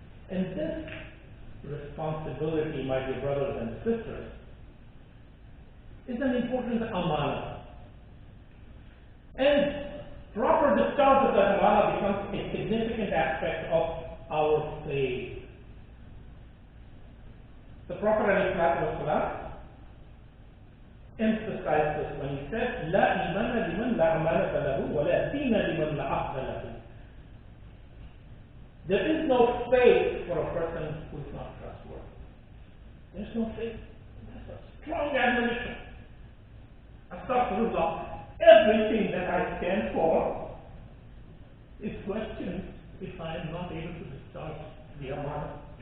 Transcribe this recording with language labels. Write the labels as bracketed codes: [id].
[en] And this responsibility, my dear brothers and sisters, is an important amana. And proper discharge of that amana becomes a significant aspect of our faith. The Prophet ﷺ emphasized this when he said, [ar] لا إيمان لمن لا أمانة له ولا دين لمن لا عقد له. [en] There is no faith for a person who is not trustworthy. There's no faith. That's a strong admonition. astaghfirullah, everything that I stand for is questioned if I am not able to discharge the amana.